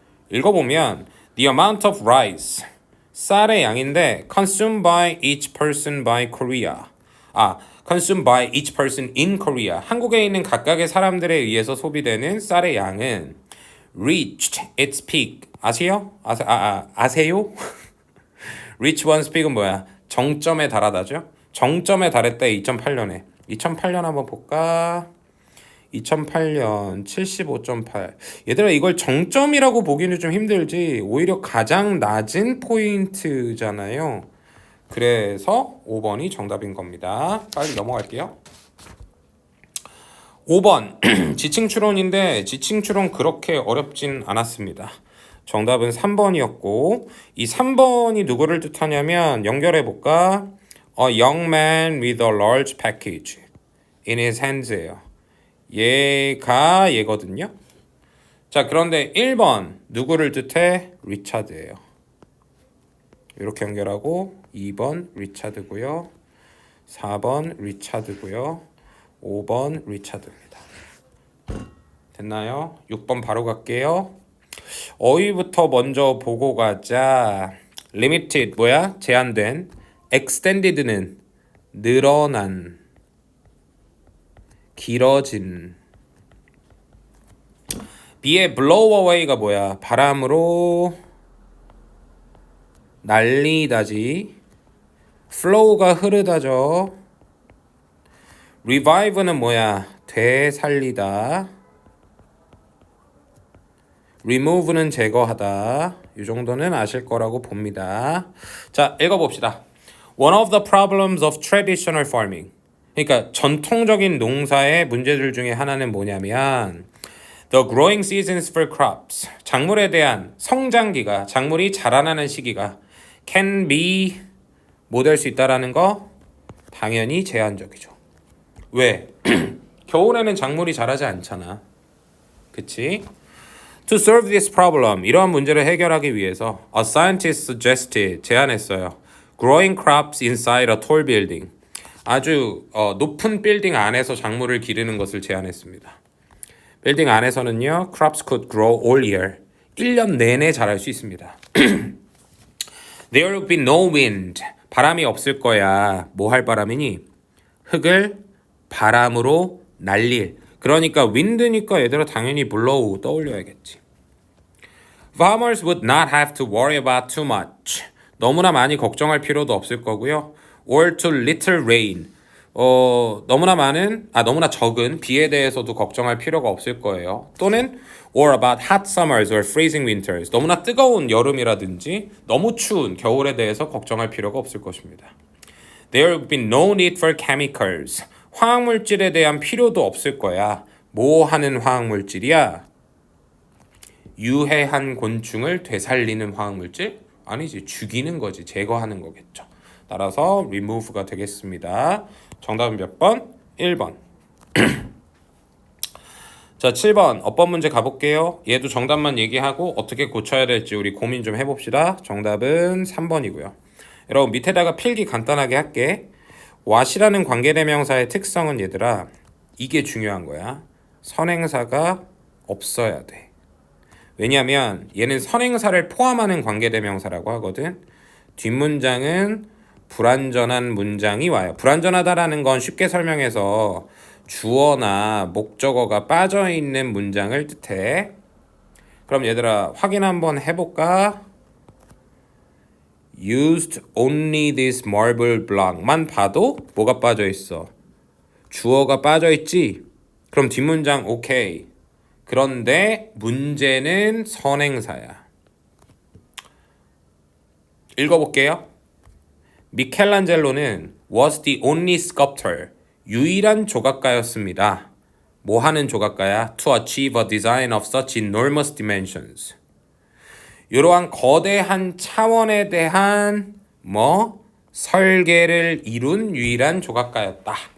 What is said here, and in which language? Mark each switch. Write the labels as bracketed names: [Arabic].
[Korean] 읽어보면 [English] The amount of rice, [Korean] 쌀의 양인데 [English] consumed by each person by Korea. consumed by each person in Korea. [Korean] 한국에 있는 각각의 사람들에 의해서 소비되는 쌀의 양은 [English] reached its peak. [Korean] 아세요? 아세요? reach one's peak은 뭐야? 정점에 달하다죠? 정점에 달했다. 2008년에. 2008년 한번 볼까? 2008년 75.8. 얘들아 이걸 정점이라고 보기는 좀 힘들지. 오히려 가장 낮은 포인트잖아요. 그래서 5번이 정답인 겁니다. 빨리 넘어갈게요. 5번 지칭 추론인데 지칭 추론 그렇게 어렵진 않았습니다. 정답은 3번이었고 이 3번이 누구를 뜻하냐면 연결해 볼까? [English] A young man with a large package in his hands예요. [Korean] 얘가 얘거든요. 자, 그런데 1번 누구를 뜻해? 리차드예요. 이렇게 연결하고 2번 리차드고요. 4번 리차드고요. 5번 리차드입니다. 됐나요? 6번 바로 갈게요. 어휘부터 먼저 보고 가자. limited 뭐야? 제한된. extended는 늘어난, 길어진. B의 blow away가 뭐야? 바람으로 날리다지. flow가 흐르다죠. revive는 뭐야? 되살리다. remove는 제거하다. 이 정도는 아실 거라고 봅니다. 자, 읽어봅시다. [English] One of the problems of traditional farming. [Korean] 그러니까 전통적인 농사의 문제들 중에 하나는 뭐냐면 [English] The growing seasons for crops. [Korean] 작물에 대한 성장기가, 작물이 자라나는 시기가 [English] can be [Korean] 뭐 될 수 있다라는 거? 당연히 제한적이죠. 왜? 겨울에는 작물이 자라지 않잖아. 그치? [English] To solve this problem, [Korean] 이러한 문제를 해결하기 위해서 [English] a scientist suggested, [Korean] 제안했어요. [English] Growing crops inside a tall building. [Korean] 아주 높은 빌딩 안에서 작물을 기르는 것을 제안했습니다. 빌딩 안에서는요, [English] crops could grow all year. [Korean] 1년 내내 자랄 수 있습니다. [English] There will be no wind. [Korean] 바람이 없을 거야. 뭐 할 바람이니? 흙을 바람으로 날릴. 그러니까 wind니까 얘들아 당연히 blow 떠올려야겠지. [English] Farmers would not have to worry about too much. [Korean] 너무나 많이 걱정할 필요도 없을 거고요. [English] Or too little rain. [Korean] 너무나 적은 비에 대해서도 걱정할 필요가 없을 거예요. 또는 [English] or about hot summers or freezing winters. [Korean] 너무나 뜨거운 여름이라든지 너무 추운 겨울에 대해서 걱정할 필요가 없을 것입니다. [English] There will be no need for chemicals. [Korean] 화학물질에 대한 필요도 없을 거야. 뭐 하는 화학물질이야? 유해한 곤충을 되살리는 화학물질? 아니지, 죽이는 거지, 제거하는 거겠죠. 따라서 remove가 되겠습니다. 정답은 몇 번? 1번. 자, 7번 어법 문제 가볼게요. 얘도 정답만 얘기하고 어떻게 고쳐야 될지 우리 고민 좀 해봅시다. 정답은 3번이고요. 여러분 밑에다가 필기 간단하게 할게. what이라는 관계대명사의 특성은 얘들아 이게 중요한 거야. 선행사가 없어야 돼. 왜냐면 얘는 선행사를 포함하는 관계대명사라고 하거든. 뒷문장은 불완전한 문장이 와요. 불완전하다라는 건 쉽게 설명해서 주어나 목적어가 빠져있는 문장을 뜻해. 그럼 얘들아 확인 한번 해볼까? [English] Used only this marble block만 [Korean] 봐도 뭐가 빠져있어? 주어가 빠져있지? 그럼 뒷문장 오케이. 그런데 문제는 선행사야. 읽어볼게요. [English] 미켈란젤로는 was the only sculptor. [Korean] 유일한 조각가였습니다. 뭐 하는 조각가야? [English] To achieve a design of such enormous dimensions. [Korean] 이러한 거대한 차원에 대한 설계를 이룬 유일한 조각가였다.